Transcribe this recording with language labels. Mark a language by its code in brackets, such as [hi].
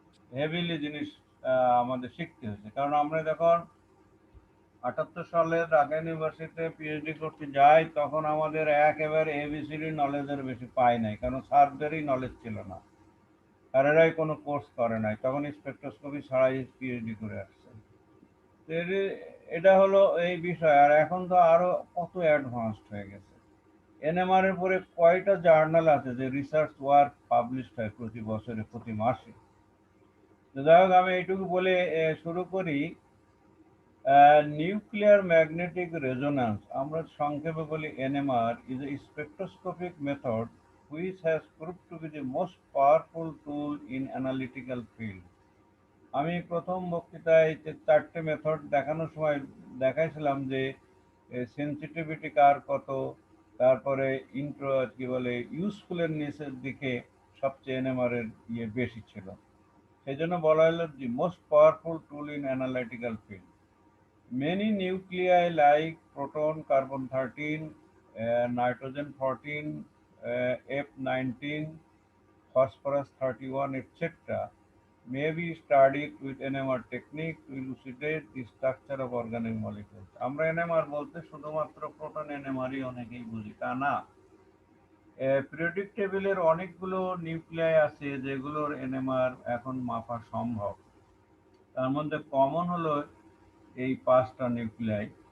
[bn] Heavily জিনিস আমাদের শিখতে হয়েছে, কারণ আমরা যখন 78 সালে ঢাকা ইউনিভার্সিটিতে পিএইচডি করতে যাই, তখন আমাদের একেবারে এবিসিডি নলেজের বেশি পাই নাই, কারণ স্যারদেরই নলেজ ছিল না, স্যারেরাই কোনো কোর্স করে নাই, তখন স্পেকট্রোস্কোপি ছাড়াই পিএইচডি করে আসছে। তো এটা হলো এই বিষয়। আর এখন তো আরো কত অ্যাডভান্সড হয়ে গেছে। এনএমআর এর পরে কয়টা জার্নাল আছে যে রিসার্চ ওয়ার্ক পাবলিশড হয় প্রতি বছরে, প্রতি মাসে। তো যাই হোক, আমি এইটুকু বলে শুরু করি। [en] nuclear magnetic resonance, [bn] আমরা সংক্ষেপে বলি [en] NMR, is a spectroscopic method which has proved to be the most powerful tool in analytical field. [bn] আমি প্রথম বক্তৃতায় যে 4টে মেথড দেখানোর সময় দেখাইছিলাম যে সেন্সিটিভিটি কার কত, তারপরে ইন্ট্রো কি বলে ইউজফুলনেসের দিকে সবচেয়ে এনএমআর এর বেশি ছিল। সেই জন্য বলা হলো [en] The most powerful tool in analytical field. Many nuclei like proton, carbon-13, nitrogen-14, F-19, phosphorus-31, etc., may be studied with NMR technique to elucidate the structure of organic molecules. [bn] আমরা NMR বলতে শুধুমাত্র প্রোটন NMR-ই অনেকেই বুঝি, তা না। Periodic টেবিলের অনেকগুলো nuclei আছে যেগুলোর NMR এখন মাপা সম্ভব। তার মধ্যে কমন হলো এই 5টা নিউক্লিয়াই।